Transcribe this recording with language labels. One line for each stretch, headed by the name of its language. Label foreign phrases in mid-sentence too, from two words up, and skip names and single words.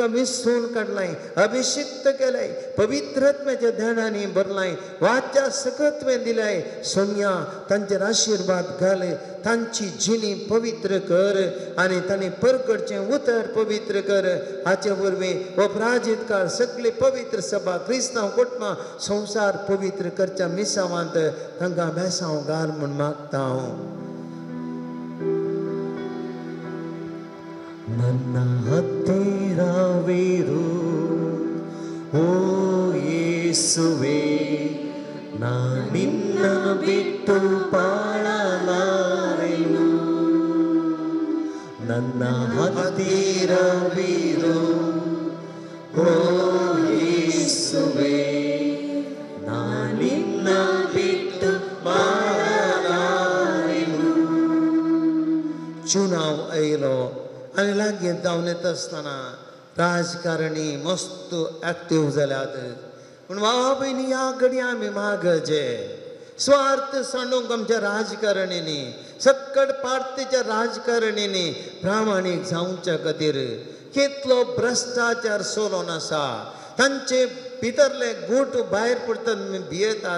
Konkani: विसरून काडलाय अभिषिक्त केलाय पवित्रत्म्याच्या ध्यानांनी भरलाय वाच्या सकत्वें दिलाय सोम्या तांचेर आशिर्वाद घाल तांची जिणी पवित्र कर आनी तांणी परकडचें उतर पवित्र कर हाचे वरवीं अपराजीत काळ सगळी पवित्र सभा क्रिस्तांव कुटुंबां संवसार पवित्र करच्या मिसावांत तांकां बेसांव घाल म्हूण मागता हांव
Kannada: ನನ್ನ ಹತ್ತಿರ ವೇರು ಓ ಯೇಸುವೆ ನಾ ನಿನ್ನ ಬಿಟ್ಟು ಬಾಳಲಾರೆನು ನನ್ನ ಹತ್ತಿರವಿರು ಓ ಯೇಸುವೆ ನಾ ನಿನ್ನ ಬಿಟ್ಟು ಬಾಳಲಾರೆನು
Konkani: चुनाव आयलो आनी लागीं जावन येता आसतना राजकारणी मस्त एक्टीव जाल्यात पूण भावा भयणी ह्या घडये आमी मागचे स्वार्थ सांडूंक आमच्या राजकारणींनी सकट पार्टीच्या राजकारणींनी प्रामाणीक जावच्या खातीर कितलो भ्रश्टाचार चलोवन आसा तांचे भितरले गूट भायर पडटात भियेतात